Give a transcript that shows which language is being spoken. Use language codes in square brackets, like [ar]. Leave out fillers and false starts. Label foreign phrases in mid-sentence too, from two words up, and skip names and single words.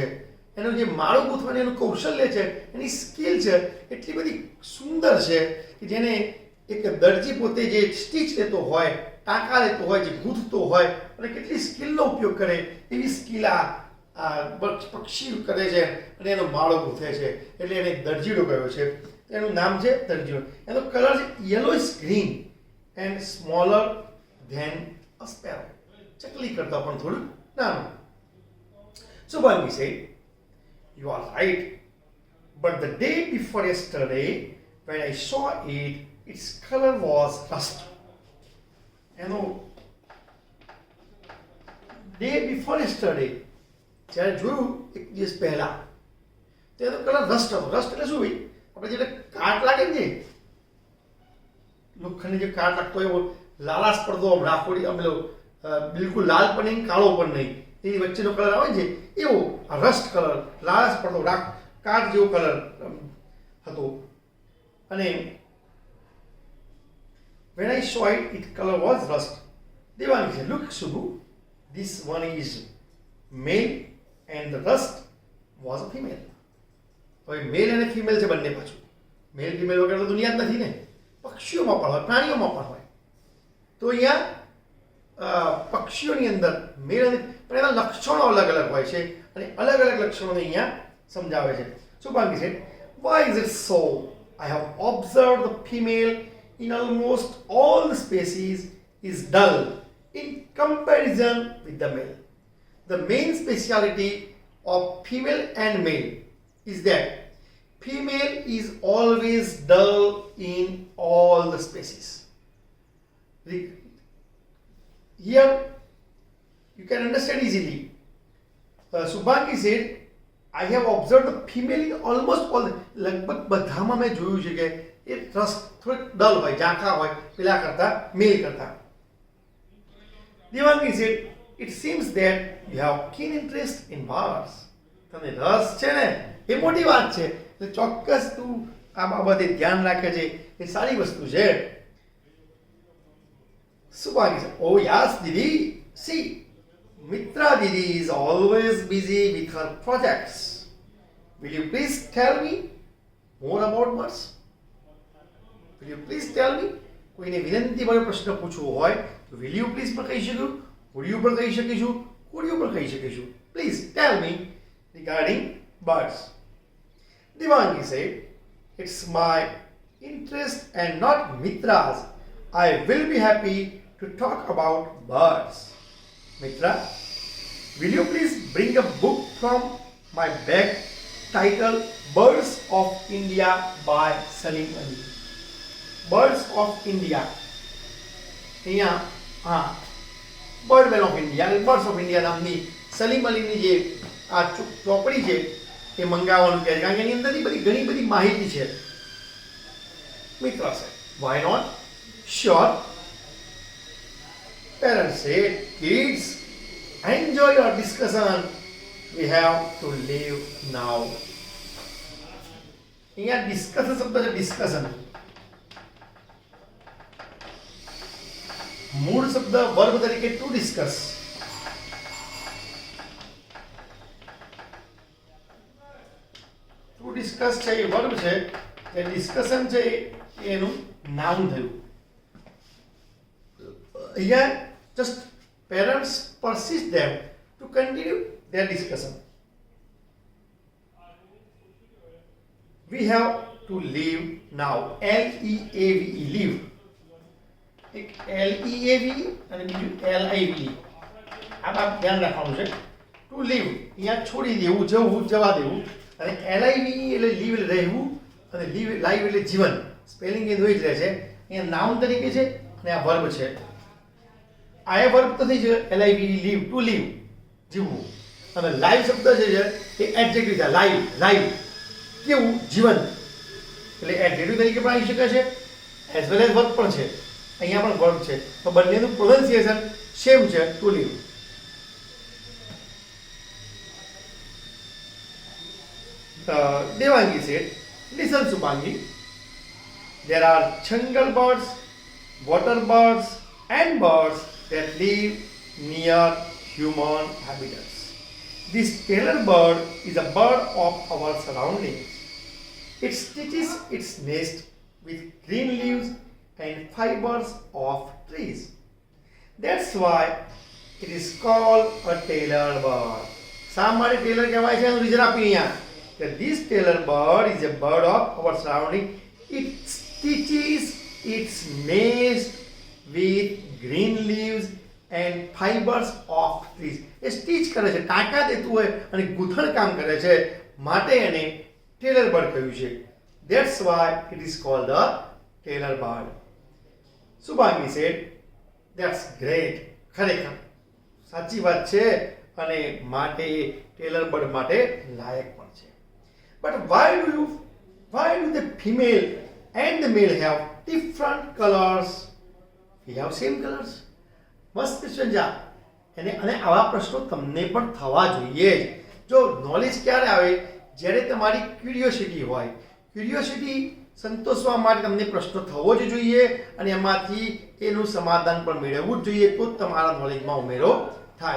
[gu] એનું જે માળો ગૂંથવાની એનું કૌશલ્ય છે, એની સ્કિલ છે એટલી બધી સુંદર છે કે જેને એક દરજી પોતે જે સ્ટીચ લેતો હોય, ટાંકા લેતો હોય, જે ગૂંથતો હોય અને કેટલી સ્કિલનો ઉપયોગ કરે એવી સ્કિલ આ પક્ષી કરે છે અને એનો માળો ગૂંથે છે. એટલે એને દરજીડો કહ્યો છે. એનું નામ છે દરજીડો. એનો કલર છે [en] yellowish green and smaller than a sparrow. [gu] ચકલી કરતાં પણ થોડું નાનું. [en] Subhangi said, "You are right, but the day before yesterday, when I saw it, its color was rust." [gu] એનો [en] day before yesterday, [gu] જ્યારે જોયું એક દિવસ પહેલા, તો એનો કલર રસ્ટ હતો. રસ્ટ એટલે શું ભાઈ? આપણે જેને કાટ લાગે ને, લોખંડની જે કાટ લાગતો એવો લાલાશ પડતો, આમ રાખોડી, આમ બિલકુલ લાલ પણ નહીં, કાળો પણ નહીં, એની વચ્ચેનો કલર આવે છે એવો આ રસ્ટ કલર, લાલાશ પડતો કાટ જેવો કલર હતો. [en] અને when I saw it, its color was rust. Devangi said, "Look, Subhu, this one is male and the rust was a female." [gu] હવે મેલ અને ફિમેલ છે બંને. પાછું [en] male female [gu] વગર તો દુનિયા જ નથી ને. પક્ષીઓમાં પણ હોય, પ્રાણીઓમાં પણ હોય. તો અહીંયા પક્ષીઓની અંદર મેલ અને પણ એના લક્ષણો અલગ અલગ હોય છે અને અલગ અલગ લક્ષણોને અહીંયા સમજાવે છે. [en] Subhangi said, "Why is it so? I have observed the female in almost all the species is dull in comparison with the male. The main speciality of female and male is that female is always dull in all the species." Here you can understand easily. Subhangi said, "I have observed the female in almost all the." [gu] લગભગ બધામાં મેં જોયું છે કે એ રસ થોડીક ડલ હોય, ઝાંખા હોય પેલા કરતા, મેલ કરતા. [en] Devangi said, "It seems that you have keen interest in birds." [gu] તમને રસ છે ને એ મોટી વાત છે. એટલે ચોક્કસ તું આ બાબતે ધ્યાન રાખે છે, એ સારી વસ્તુ છે. [en] Subhangi said, "Oh yes, Didi. See, Mitra Didi is always busy with her projects. Will you please tell me more about birds?" Will you please tell me? [gu] કોઈને વિનંતી વડે પ્રશ્ન પૂછવો હોય તો [en] will you please [gu] પણ કહી શકું, [en] would you [gu] પણ કહી શકીશું, [en] could you [gu] પણ કહી શકીશું. [en] Please tell me regarding birds. Devangi said, "It's my interest and not Mitra's. I will be happy to talk about birds." Mitra, will you please bring a book from my bag titled Birds of India by Salim Ali. Birds of India. [gu] અહીંયા હા બર્ડમેન ઓફ ઇન્ડિયા, બર્ડ્સ ઓફ ઇન્ડિયા નામની સલીમ અલીની જે આ ચોપડી છે એ મંગાવવાનું કહે છે, કારણ કે એની અંદરની ઘણી બધી માહિતી છે. [en] મિત્ર છે why not sure. Parents said, kids, enjoy your discussion. We have to leave now. [gu] અહીંયા ડિસ્કશન શબ્દ છે, ડિસ્કશન. મૂળ શબ્દ વર્બ તરીકે [en] to discuss. to discuss [gu] છે એ વર્બ છે, જે ડિસ્કશન છે એનું નાઉન થયું. [en] અહીંયા just parents persist them to continue their discussion. We have to leave now. L-E-A-V-E, leave. [gu] એક L-E-A-V-E અને બીજું L-I-V-E. આ બાપ ધ્યાન રાખવાનું છે. [en] to leave [gu] અહીંયા છોડી દેવું, જવું, જવા દેવું. અને L-I-V-E એટલે લીવ એટલે રહેવું, અને [en] live live [gu] એટલે જીવન. સ્પેલિંગ એ દોઈ જ રહે છે. અહીંયા નાઉન તરીકે છે અને આ વર્બ છે. આ વર્બ તો થઈ છે [en] LIVE, live, to live, [gu] જીવવું. અને લાઈવ શબ્દ છે એ એડજેક્ટિવ છે. [en] live, live [gu] કેવું, જીવન, એટલે એડજેક્ટિવ તરીકે પણ આવી શકે છે, [en] as well as verb [gu] પણ છે. અહીંયા પણ વર્બ છે, તો બંનેનું [en] pronunciation same [gu] છે, [en] to live. Devangi said, listen Subhangi, there are jungle birds, water birds and birds that live near human habitats. This tailor bird is a bird of our surroundings. It stitches its nest with green leaves and fibers of trees. That's why it is called a tailor bird. [gu] શા માટે ટેલર કહેવાય છે એનું રીઝન આપી અહીંયા કે [en] this tailor bird is a bird of our surrounding. It stitches its nest with green leaves and fibers of trees. [gu] એ સ્ટીચ કરે છે, ટાંકા દેતું હોય અને ગૂંથણ કામ કરે છે, માટે એને [en] tailor bird [gu] કહ્યું છે. [en] That's why it is called the tailor bird. Subhangi said, that's great. [gu] ખરેખર સાચી વાત છે અને માટે [en] tailor bird [gu] માટે લાયક પણ છે. [en] But why do the female and the male have different colors? We have same colors. [gu] મસ્ત ક્વેશ્ચન છે અને આવા પ્રશ્નો તમને પણ થવા જોઈએ. જો નોલેજ ક્યારે આવે? જ્યારે તમારી ક્યુરિયોસિટી હોય. ક્યુરિયોસિટી સંતોષવા માટે તમને પ્રશ્ન થવો જ જોઈએ અને એમાંથી એનું સમાધાન પણ મેળવવું જ જોઈએ, તો જ તમારા નોલેજમાં ઉમેરો થાય.